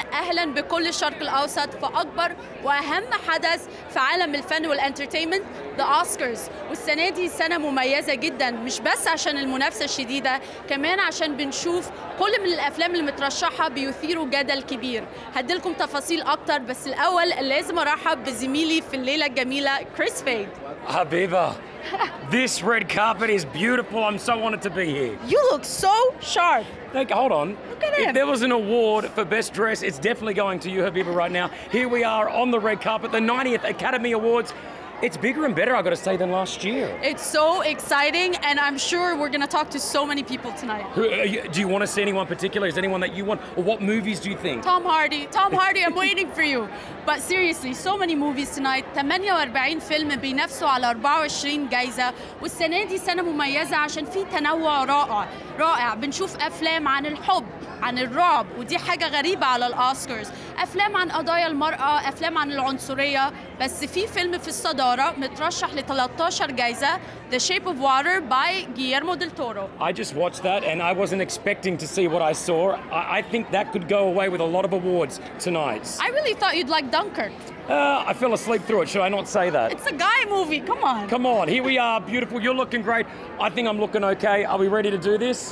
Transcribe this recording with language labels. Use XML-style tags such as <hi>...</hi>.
<ar>أهلا بكل الشرق الأوسط في أكبر وأهم حدث في عالم الفن والانترتينمنت، The Oscars. والسنة دي سنة مميزة جدا، مش بس عشان المنافسة الشديدة، كمان عشان بنشوف كل من الأفلام المترشحة بيثيروا جدل كبير. هديلكم تفاصيل أكتر، بس الأول لازم أرحب بزميلي في الليلة الجميلة كريس فيد.</ar> <en>Habiba, this red carpet is beautiful. I'm so honored to be here. You look so sharp. Hold on. Look at him. If there was an award for best dress, it's definitely going to you, Habiba, right now. Here we are on the red carpet, the 90th Academy Awards. It's bigger and better, I've got to say, than last year. It's so exciting, and I'm sure we're going to talk to so many people tonight. Do you want to see anyone particular? Is there anyone that you want? Or what movies do you think? Tom Hardy, I'm waiting for you. But seriously, so many movies tonight.</en> <ar>48 فيلم بينافسوا على 24 جايزة، والسنة دي سنة مميزة عشان في تنوع رائع. بنشوف أفلام عن الحب، عن الرعب، ودي حاجة غريبة على الأوسكارز. أفلام عن قضايا المرأة، أفلام عن العنصرية، بس في فيلم في الصدارة مترشح ل 13 جايزة، The Shape of Water by Guillermo del Toro.</ar> <en>I just watched that and I wasn't expecting to see what I saw. I think that could go away with a lot of awards tonight. I really thought you'd like Dunkirk. I fell asleep through it, should I not say that? It's a guy movie, come on. Come on, here we are, beautiful, you're looking great. I think I'm looking okay. Are we ready to do this?</en>